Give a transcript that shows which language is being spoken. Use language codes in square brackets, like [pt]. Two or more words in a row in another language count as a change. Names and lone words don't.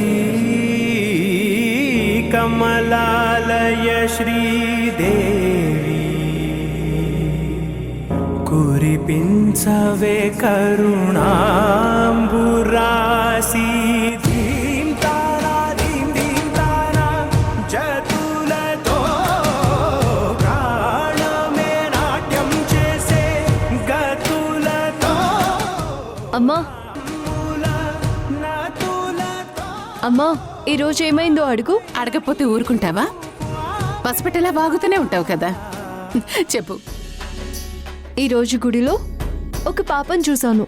[te] కమలాలయ శ్రీదేవి కురిపించవే కరుణాంబురాశి ధీం తారా ధీం ధీం తారా జతులతో ప్రాణమే నాట్యం చేసే గతులతో అమ్మా नतुलतो అమ్మా ఈరోజు ఏమైందో అడుగు. అడగపోతే ఊరుకుంటావా? పసిపెట్టేలా వాగుతూనే ఉంటావు కదా. చెప్పు. ఈరోజు గుడిలో ఒక పాపను చూశాను.